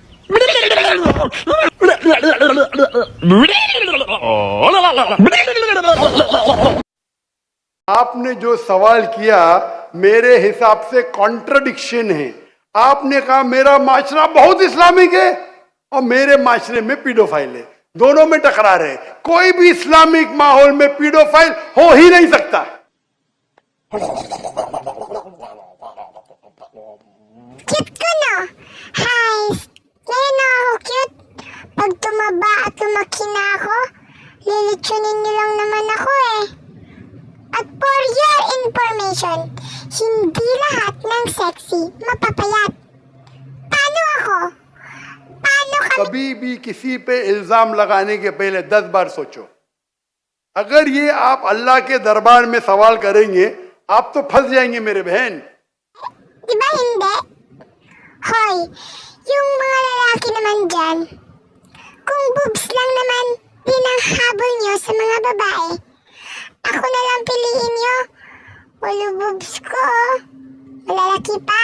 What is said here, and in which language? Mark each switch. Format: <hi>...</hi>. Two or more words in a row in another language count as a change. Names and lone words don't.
<hi>आपने जो सवाल किया मेरे हिसाब से कॉन्ट्रडिक्शन है। आपने कहा मेरा माशरा बहुत इस्लामिक है और मेरे माशरे में पीडोफाइल है, दोनों में टकरार है। कोई भी इस्लामिक माहौल में पीडोफाइल हो ही नहीं सकता।</hi> <tl>Cute ko, no? Hi! Ngayon na ako cute. Pag tumaba at lumaki na ako, lilitsunin niyo lang naman ako eh.</tl> <en>At for your information,</en> <tl>hindi lahat ng sexy mapapayat. Paano ako? Paano ka...</tl> <hi>कभी भी किसी पे इल्जाम लगाने के पहले 10 बार सोचो। अगर ये आप अल्लाह के दरबार में सवाल करेंगे आप तो फंस जाएंगे मेरे बहन।</hi> <tl>Diba hindi? Hoy, yung mga lalaki naman dyan, kung boobs lang naman din ang habol nyo sa mga babae, ako na lang piliin nyo. Walo boobs ko, malalaki pa.</tl>